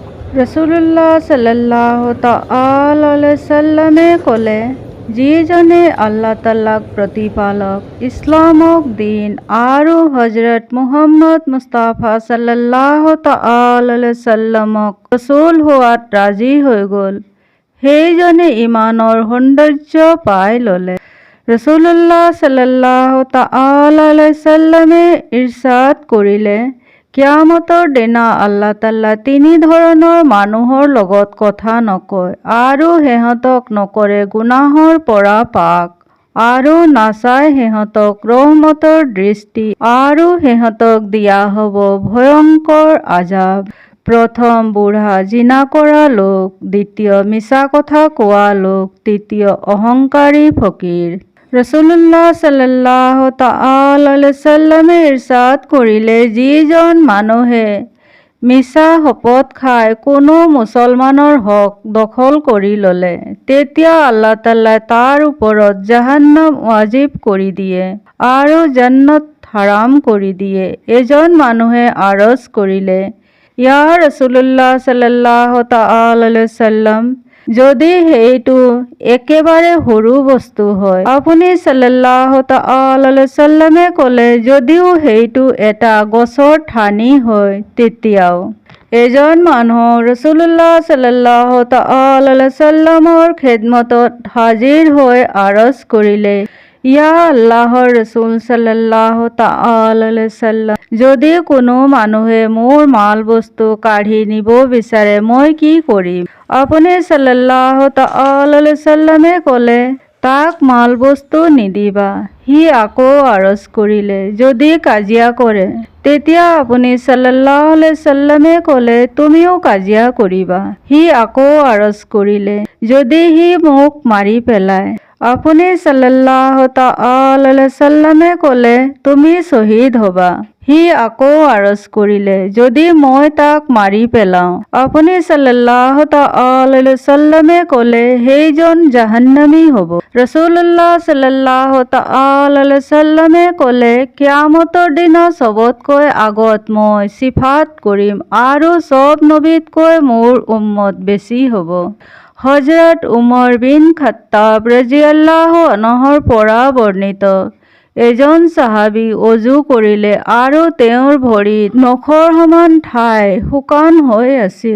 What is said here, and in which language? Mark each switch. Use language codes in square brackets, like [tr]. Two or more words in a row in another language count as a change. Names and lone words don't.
[ar] رسول الله صلى الله تعالى عليه وسلم [as] ক'লে, যিজনে আল্লাহ তাআলাক প্ৰতিপালক, ইছলামক দিন আৰু হজৰত মুহাম্মদ মুস্তাফা [ar] صلى الله تعالى عليه وسلم [as] ৰছুল হোৱাত ৰাজি হৈ গ'ল, সেইজনে ইমানৰ সৌন্দৰ্য পাই ল'লে। [ar] رسول الله صلى الله تعالى عليه وسلم [as] ইৰশ্বাদ কৰিলে, কিয়ামতৰ দিনা আল্লাহ তাআলা তিনি ধৰণৰ মানুহৰ লগত কথা নকয় আৰু সিহঁতক নকৰে গুনাহৰ পৰা পাক আৰু নাচায় সিহঁতক ৰহমতৰ দৃষ্টি আৰু সিহঁতক দিয়া হ'ব ভয়ংকৰ আজাব। প্ৰথম বুঢ়া জিনা কৰা লোক, দ্বিতীয় মিছা কথা কোৱা লোক, তৃতীয় অহংকাৰী ফকীৰ। [ar] رسول الله صلى الله تعالى عليه وسلم [as] ইৰশ্বাদ কৰিলে, যিজন মানুহে মিছা শপত খাই কোনো মুছলমানৰ হক দখল কৰি ল'লে, তেতিয়া আল্লাহ তাআলাই তাৰ ওপৰত জাহান্নাম ৱাজিব কৰি দিয়ে আৰু জান্নাত হাৰাম কৰি দিয়ে। এজন মানুহে আৰজ কৰিলে, [ar] يا رسول الله صلى الله تعالى عليه وسلم, [as] যদি সেইটো একেবাৰে সৰু বস্তু হয়? আপুনি [ar] صلى الله تعالى عليه وسلم [as] ক'লে, যদিও সেইটো এটা গছৰ ঠানি হয় তেতিয়াও। এজন মানুহ [ar] رسول الله صلى الله تعالى عليه وسلم [as] খেদমতত হাজিৰ হৈ আৰজ কৰিলে, ইয়া আল্লাহৰ ৰাছুল [ar] صلى الله تعالى عليه وسلم, [as] যদি কোনো মানুহে মোৰ মাল বস্তু কাঢ়ি নিব বিচাৰে মই কি কৰিম? আপুনি [ar] صلى الله تعالى عليه وسلم [as] ক'লে, তাক মাল বস্তু নিদিবা। সি আকৌ আৰজ কৰিলে, যদি কাজিয়া কৰে? তেতিয়া আপুনি [ar] صلى الله عليه وسلم [as] ক'লে, তুমিও কাজিয়া কৰিবা। সি আকৌ আৰজ কৰিলে, যদি সি মোক মাৰি পেলায়? আপুনি [ar] صلى الله تعالى عليه وسلم [as] ক'লে, তুমি শ্বহীদ হ'বা। সি আকৌ আৰজ কৰিলে, যদি মই তাক মাৰি পেলাওঁ? আপুনি [ar] صلى الله تعالى عليه وسلم [as] ক'লে, সেইজন জাহান্নামী হ'ব। [ar] رسول الله صلى الله تعالى عليه وسلم [as] ক'লে, কিয়ামতৰ দিনা চবতকৈ আগত মই শ্বিফাত কৰিম আৰু চব নবীতকৈ মোৰ উম্মত বেছি হ'ব। হযৰত উমৰ বিন খাত্তাব [ar] رضي الله عنه [as] পৰা বৰ্ণিত, এজন সাহাবী অজু কৰিলে আৰু তেওঁৰ ভৰিত নখৰ সমান ঠাই শুকান হৈ আছিল।